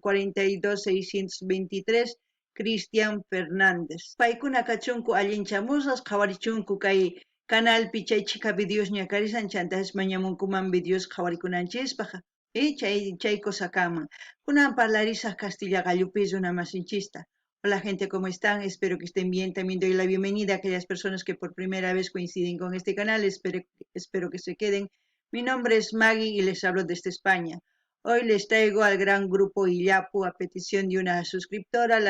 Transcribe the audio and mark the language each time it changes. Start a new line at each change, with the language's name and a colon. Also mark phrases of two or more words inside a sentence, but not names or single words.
Quechua: 42623 Cristian Fernández paykuna kachunku allinchamusas qhawarichunku kay canalpi chay chika videos ñakarisan chantas mañamunkuman videos qhawarikunanchispaq chay cosa kaman. Kunan parlarisaq Castilla Gallupis una masinchista.
Spanish: Hola gente, ¿cómo están? Espero que estén bien. También doy la bienvenida a aquellas personas que por primera vez coinciden con este canal. Espero que se queden. Mi nombre es Maggie y les hablo desde España. Hoy les traigo al gran grupo Illapu a petición de una suscriptora.